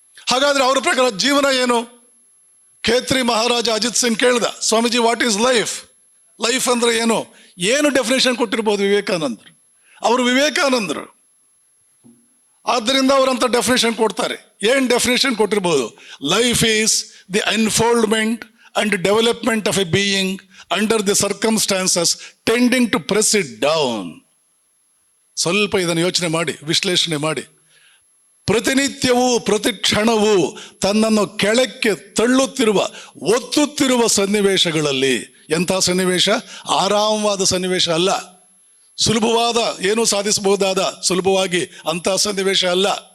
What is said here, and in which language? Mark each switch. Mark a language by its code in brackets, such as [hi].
[kn] ಹಾಗಾದ್ರೆ ಅವರ ಪ್ರಕಾರ ಜೀವನ ಏನು? ಖೇತ್ರಿ ಮಹಾರಾಜ ಅಜಿತ್ ಸಿಂಗ್ ಕೇಳ್ದ, Swamiji [en] What is life? [kn] Life ಅಂದ್ರೆ ಏನು ಡೆಫಿನೇಷನ್ ಕೊಟ್ಟಿರ್ಬೋದು ವಿವೇಕಾನಂದರು? ಅವರು ವಿವೇಕಾನಂದರು, ಆದ್ದರಿಂದ ಅವರಂತ ಡೆಫಿನೇಷನ್ ಕೊಡ್ತಾರೆ. ಏನ್ definition ಕೊಟ್ಟಿರ್ಬೋದು? [en] Life is the unfoldment and development of a being under the circumstances tending to press it down. [kn] ಸ್ವಲ್ಪ ಇದನ್ನು ಯೋಚನೆ ಮಾಡಿ, ವಿಶ್ಲೇಷಣೆ ಮಾಡಿ. ಪ್ರತಿನಿತ್ಯವೂ ಪ್ರತಿ ಕ್ಷಣವೂ ತನ್ನನ್ನು ಕೆಳಕ್ಕೆ ತಳ್ಳುತ್ತಿರುವ, ಒತ್ತುತ್ತಿರುವ ಸನ್ನಿವೇಶಗಳಲ್ಲಿ, ಎಂಥ ಸನ್ನಿವೇಶ? ಆರಾಮವಾದ ಸನ್ನಿವೇಶ ಅಲ್ಲ, ಸುಲಭವಾದ ಏನೂ ಸಾಧಿಸಬಹುದಾದ ಸುಲಭವಾಗಿ ಅಂಥ ಸನ್ನಿವೇಶ ಅಲ್ಲ.